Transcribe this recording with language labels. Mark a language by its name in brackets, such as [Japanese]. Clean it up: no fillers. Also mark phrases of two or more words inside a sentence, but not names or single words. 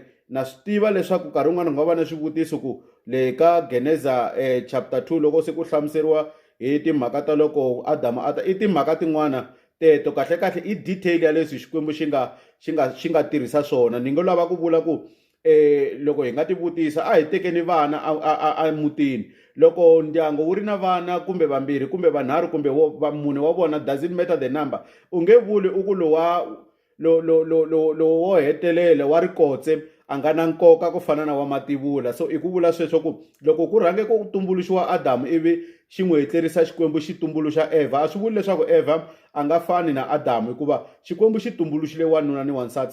[Tsonga] Na swi tiva leswaku nkarhi wun'wana nga va na swivutiso ku le ka Geneza chapter 2 loko se ku hlamuseriwa hi timhaka ta loko Adamu a ta i timhaka tin'wana teto kahle i detail ya leswi Xikwembu xi nga tirhisa swona. Ni ngo lava ku vula ku loko hi nga ti vutisa a hi tekeni vana a mutini, loko ndyangu wu ri na vana kumbe vambirhi kumbe vanharhu kumbe mune wa vona, [English] doesn't matter the number, [Tsonga] u nge vuli u ku lowo hetelela wa rikotse a nga na nkoka ku fana na wa mativula. So i ku vula sweswo ku loko ku rhange ku tumbuluxiwa Adamu ivi xi n'wi hetlerisa Xikwembu xi tumbuluxa Eva, a swi vuli leswaku Eva a nga fani na Adamu hikuva Xikwembu xi tumbuluxile wanuna ni wansati.